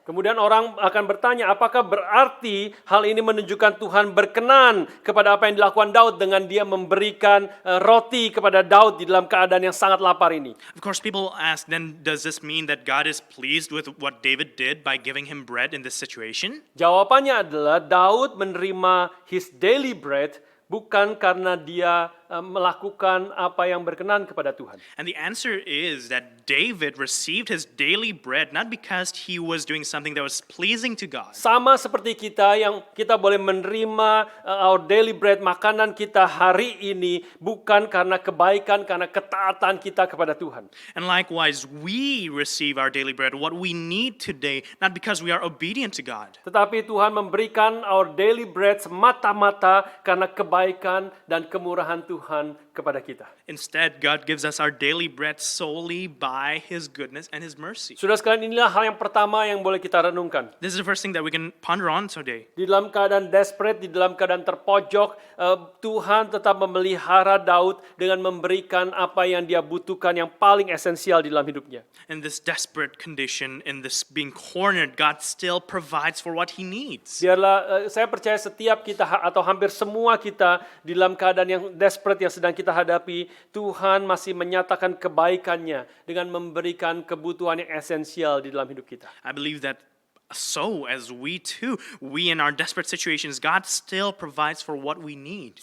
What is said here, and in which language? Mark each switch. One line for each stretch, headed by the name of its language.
Indonesian: Kemudian orang akan bertanya, apakah berarti hal ini menunjukkan Tuhan berkenan kepada apa yang dilakukan Daud dengan dia memberikan roti kepada Daud di dalam keadaan yang sangat lapar ini?
English: Of course, people ask, then does this mean that God is pleased with what David did by giving him bread in this situation?
Indonesian: Jawabannya adalah Daud menerima
English: his daily bread
Indonesian: bukan karena dia melakukan apa yang berkenan kepada Tuhan.
English: And the answer is that David received his daily bread not because he was doing something that was pleasing to God.
Indonesian: Sama seperti kita yang kita boleh menerima
English: our daily bread,
Indonesian: makanan kita hari ini bukan karena kebaikan, karena ketaatan kita kepada Tuhan.
English: And likewise, we receive our daily bread, what we need today, not because we are obedient to God.
Indonesian: Tetapi Tuhan memberikan
English: our daily bread
Indonesian: semata-mata karena kebaikan dan kemurahan Tuhan kepada kita.
English: Instead, God gives us our daily bread solely by His goodness and His mercy.
Indonesian: Saudara sekalian, inilah hal yang pertama yang boleh kita renungkan.
English: This is the first thing that we can ponder on today.
Indonesian: Di dalam keadaan desperate, di dalam keadaan terpojok, Tuhan tetap memelihara Daud dengan memberikan apa yang dia butuhkan yang paling esensial di dalam hidupnya.
English: In this desperate condition, in this being cornered, God still provides for what He needs.
Indonesian: Biarlah saya percaya setiap kita atau hampir semua kita di dalam keadaan yang desperate yang sedang kita hadapi, Tuhan masih menyatakan kebaikannya dengan memberikan kebutuhan yang esensial di dalam hidup kita.
English: I believe that so as we in our desperate situations, God still provides for what we need.